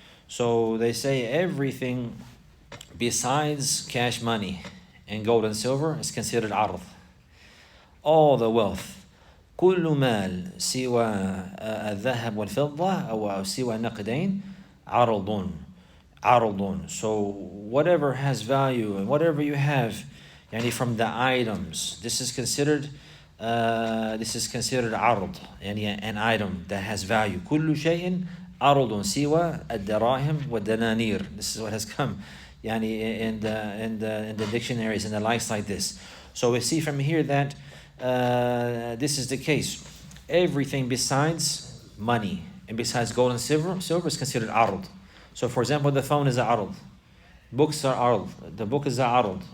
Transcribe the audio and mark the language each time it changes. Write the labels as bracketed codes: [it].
[en] So they say everything besides cash money and gold and silver is considered عرض. All the wealth, [ar] كل مال سوى الذهب والفضة أو سوى النقدين عرض. عرض. [en] So whatever has value and whatever you have, يعني from the items, this is considered عرض, يعني an item that has value. [ar] كل شيء عرض سوى الدراهم والدنانير. [en] This is what has come, يعني in the dictionaries and the likes like this. So we see from here that this is the case. Everything besides money and besides gold and silver is considered عرض. So for example, the phone is a عرض. Books are عرض. The book is a عرض.